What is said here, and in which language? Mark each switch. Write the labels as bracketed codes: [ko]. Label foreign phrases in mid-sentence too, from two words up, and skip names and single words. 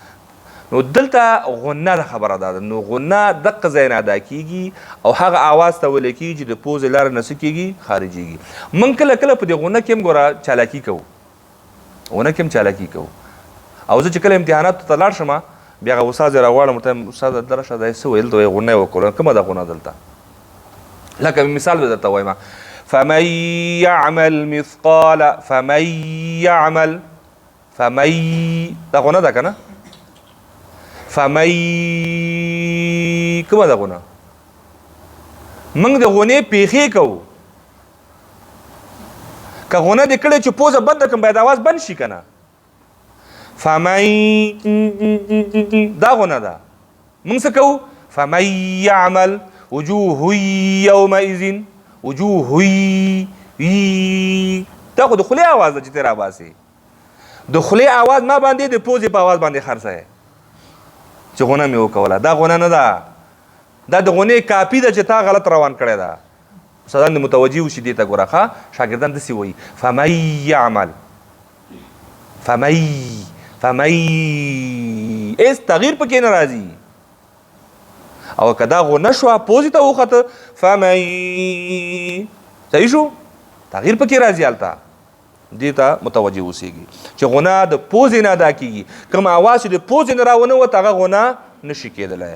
[ps] نو دلته غنه ده خبره ده نو غنه دقه ځای نه ادا کېږي او هغه آواز ته ویلی کېږي چې د پوزې لاره نه څه کېږي خارجېږي. موږ کله کله په دې غنه کې هم ګوره چالاکي کوو غنه کې هم چالاکي کوو او زه چې کله امتحاناتو ته لاړ شم بیا هغه استاد یې راغواړم ورته وایم استاده دلته راشه دا یې څه ویل ته وایي غنه یې وکړه کومه ده غنه دلته لکه مثال به درته وایم [ar] فمن يعمل [ps] دا غنه ده که نه کومه ده غنه موږ د غنې پیښې کوو که غنه دې کړې چې پوزه بنده کړم باید اواز بند شي که نه دا غنه ده موږ څه کوو [ar] فمن يعمل وجوه يومئذ وجوه [ps] دا خو د خولې اواز ده چې ته راباسې د خولې اواز ما باندې د پوزې په اواز باندې خرڅه چې غونه مې وکوله دا غونه نه ده دا د غونې کاپي ده چې تا غلط روان کړی ده. استادان دې متوجه وشي دې ته ګوره ښه شاګردان داسې وایي [ar] فمن يعمل [ps] هېڅ تغییر پکې نه راځي او که دا غونه شوه پوزې ته وخته صحیح شو تغییر پکې راځي هلته دې ته متوجه اوسېږي چې غونه د پوزې نه ادا کېږي کوم اواز چې د پوزې نه راونه وت هغه غونه نشي کېدلی.